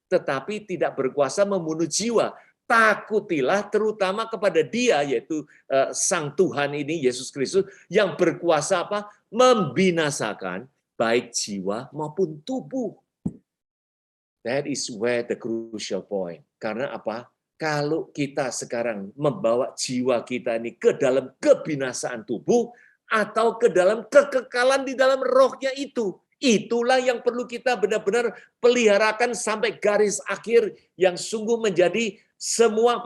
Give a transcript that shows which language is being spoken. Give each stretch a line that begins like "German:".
Indonesian: tetapi tidak berkuasa membunuh jiwa. Takutilah terutama kepada Dia, yaitu Sang Tuhan ini, Yesus Kristus, yang berkuasa apa? Membinasakan baik jiwa maupun tubuh.
English: That is where the crucial point.
Indonesian: Karena apa? Kalau kita sekarang membawa jiwa kita ini ke dalam kebinasaan tubuh, atau ke dalam kekekalan di dalam rohnya itu. Itulah yang perlu kita benar-benar peliharakan sampai garis akhir yang sungguh menjadi semua.